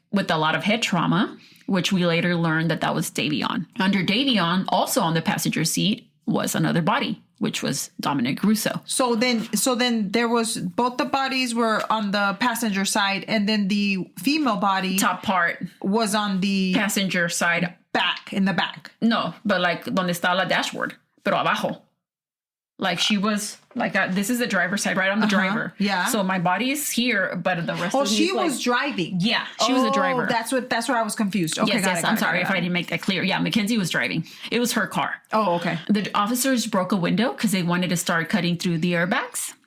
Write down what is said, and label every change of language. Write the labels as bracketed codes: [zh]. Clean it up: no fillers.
[en] With a lot of head trauma, which we later learned that was Davion. Under Davion, also on the passenger seat, was another body, which was Dominic Russo. So then there was, both the bodies were on the passenger side, and then the female body top part was on the passenger side, in the back. No, but like [es] donde está la dashboard, pero abajo. [en] Like she was like, this is the driver's side, right? I'm the driver. Yeah. So my body is here, but the rest of me she is like, was driving. yeah, she was a driver. That's where I was confused. Okay, Yes, I'm sorry if I didn't make that clear. Yeah, Mackenzie was driving. It was her car. Oh, okay. The officers broke a window because they wanted to start cutting through the airbags.